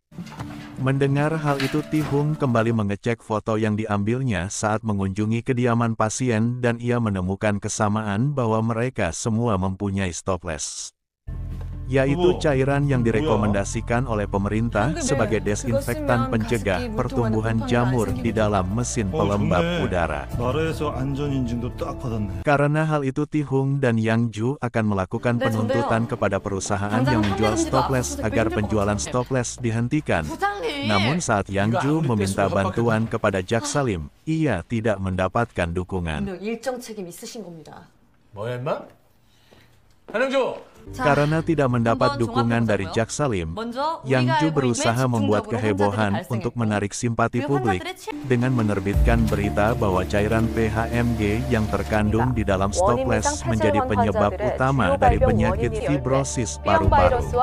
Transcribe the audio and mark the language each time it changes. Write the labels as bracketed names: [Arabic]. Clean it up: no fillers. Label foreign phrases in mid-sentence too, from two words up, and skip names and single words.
[Indonesian] Mendengar hal itu Tihung kembali mengecek foto yang diambilnya saat mengunjungi kediaman pasien dan ia menemukan kesamaan bahwa mereka semua mempunyai stopless. yaitu cairan yang direkomendasikan oleh pemerintah sebagai desinfektan pencegah pertumbuhan jamur di dalam mesin pelembab udara. [Korean] 나라에서 안전 인증도 딱 받았네. [Indonesian] Karena hal itu Ti-hung dan Yang Ju akan melakukan penuntutan kepada perusahaan yang menjual stopless agar penjualan stopless dihentikan. Namun saat Yang Ju meminta bantuan kepada Jak Salim, ia tidak mendapatkan dukungan. [Korean] 일정 책임 있으신 겁니다. 뭐야 임마? 한영주! [Indonesian] Karena tidak mendapat dukungan dari Jak Salim, Yang Ju berusaha membuat kehebohan untuk menarik simpati publik dengan menerbitkan berita bahwa cairan PHMG yang terkandung di dalam stopless menjadi penyebab utama dari penyakit fibrosis paru-paru.